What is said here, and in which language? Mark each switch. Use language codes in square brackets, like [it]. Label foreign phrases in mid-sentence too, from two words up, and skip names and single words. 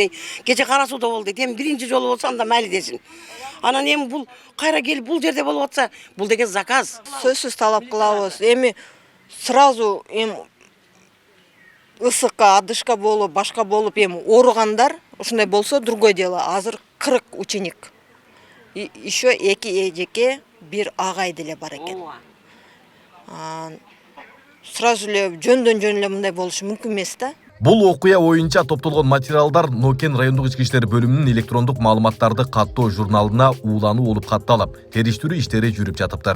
[ky] Кече кара сууда болду. Эми биринчи жолу болсо анда майли десин. Анан эми бул кайра келип бул жерде болуп атса, бул деген заказ. Сөзсүз талап кылабыз. Эми сразу ысыкка, адышка болуп, башка болуп ооругандар ушундай болсо [ru] другое дело. [ky] Азыр 40 ученик. Еще 2 эжеке, 1 агай деле бар экен. Сразу эле жөндөн эле мындай болушу мүмкүн эмес да. Бул окуя боюнча топтолгон материалдар Нокен райондук ички иштер бөлүмүнүн электрондук маалыматтарды каттоо журналына уулануу болуп катталып, териштирүү иштери жүрүп жатыптыр.